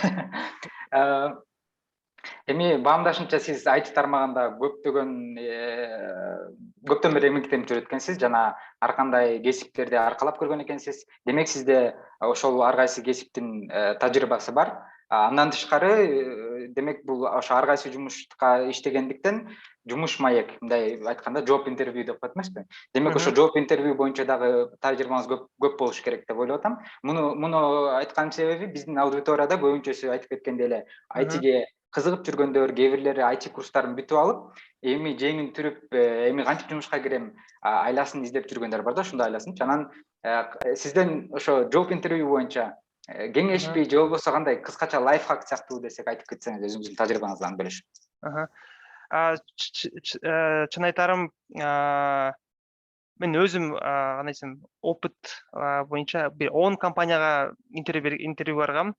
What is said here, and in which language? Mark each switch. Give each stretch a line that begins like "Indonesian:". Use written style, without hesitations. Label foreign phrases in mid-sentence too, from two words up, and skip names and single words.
Kyrgyz: Эми баамдашымча сиз IT тармагында көптөн бери эмгектенип жүрөткөнсүз жана ар кандай кесиптерди аркалап көргөн экенсиз. Демек сизде ошол ар кайсы кесиптин тажрыйбасы бар. Андан тышкары, демек бул ошо ар кайсы жумушка иштегендиктен жумуш маек, мындай айтканда
English: job interview
Kyrgyz: деп коет эмеспи? Демек ошо
English: job interview
Kyrgyz: боюнча дагы тажрыйбаңыз көп болуш керек деп ойлоп атам. Муну айтканын себеби биздин аудиторияда көбүнчөсү айтып кеткендей эле айтиге кызыгып жүргөндөр, кээ бирлери IT курстарын бүтүп алып, эми жеңин түрүп, эми кантип жумушка кирем, айласын издеп жүргөндөр бар да, ушундай айласынчы. Анан сизден ошо
English: job interview
Kyrgyz: боюнча кеңешпи же болбосо кандай кыскача лайфхак сыяктуу десек айтып кетсеңиз өзүңүздүн тажрыйбаңыздан бөлүшүп. Чын айтарым, мен өзүм кандай десем, опыт боюнча 10 компанияга интервью баргам.